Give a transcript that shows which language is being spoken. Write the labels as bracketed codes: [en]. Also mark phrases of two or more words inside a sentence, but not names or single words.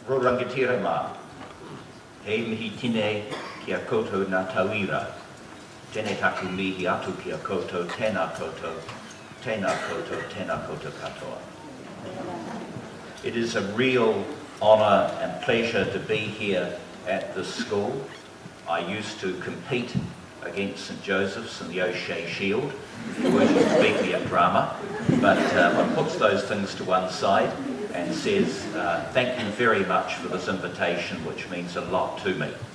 [mi] rangatira mā. Hei mihi tine ki a koutou nā tauira. Tēnei taku mihi atu ki a koutou, tēnā koutou, tēnā koutou, tēnā koutou katoa. [en] It is a real honour and pleasure to be here at this school. I used to compete against St Joseph's in the O'Shea Shield, if you were to beat me at drama, but one puts those things to one side and says thank you very much for this invitation, which means a lot to me.